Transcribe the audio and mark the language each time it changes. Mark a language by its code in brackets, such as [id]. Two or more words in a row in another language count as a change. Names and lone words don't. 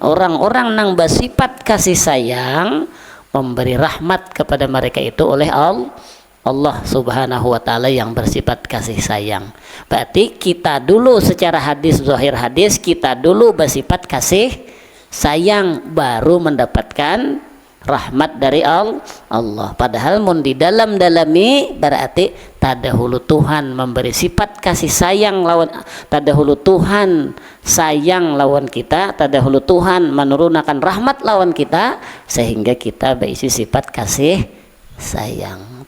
[bjn] Orang-orang nang bersifat kasih sayang, memberi rahmat kepada mereka itu oleh Allah [ar] Subhanahu wa taala [bjn] yang bersifat kasih sayang. [id] Berarti kita dulu secara hadis, zahir hadis, kita dulu bersifat kasih sayang, baru mendapatkan rahmat dari Allah. [bjn] Padahal mun di dalam-dalami berarti tadahulu Tuhan memberi sifat kasih sayang lawan, tadahulu Tuhan sayang lawan kita, tadahulu Tuhan menurunkan rahmat lawan kita, sehingga kita berisi sifat kasih sayang.